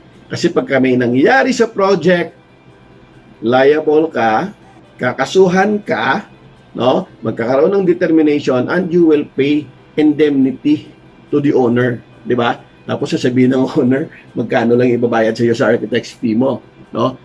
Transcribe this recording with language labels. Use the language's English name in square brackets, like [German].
[Filipino] Kasi pagka may nangyayari sa project, liable ka, kakasuhan ka, no? Magkakaroon ng [English] determination and you will pay indemnity to the owner. [Filipino] Di ba? Tapos sasabihin ng owner, magkano lang ibabayad sa iyo sa architect's fee mo, no?